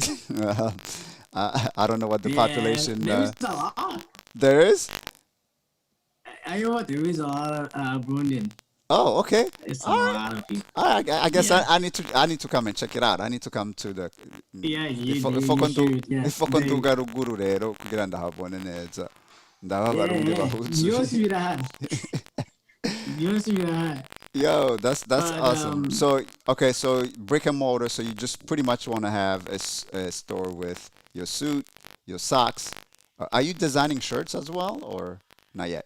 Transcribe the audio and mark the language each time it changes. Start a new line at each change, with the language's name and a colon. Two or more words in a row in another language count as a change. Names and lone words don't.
English: I don't know what the Yeah, population there is a lot. there is. I know what there is a lot of Burundian. Oh, okay. It's a All right. lot of people. All right. I guess Yeah, I need to come and check it out. I need to come to the yeah, ifo you should. Yeah, they,
Rundi: konduga ruguru rero kugira ndahabone neza ndaba
English: yeah,
Rundi: abarundi
English: yeah.
Rundi: bahuzuye.
English: Yours will have. Yours will have. Yo, that's But awesome. So okay, so brick and mortar. So you just pretty much want to have a store with your suit, your socks. Are you designing shirts as well, or not yet?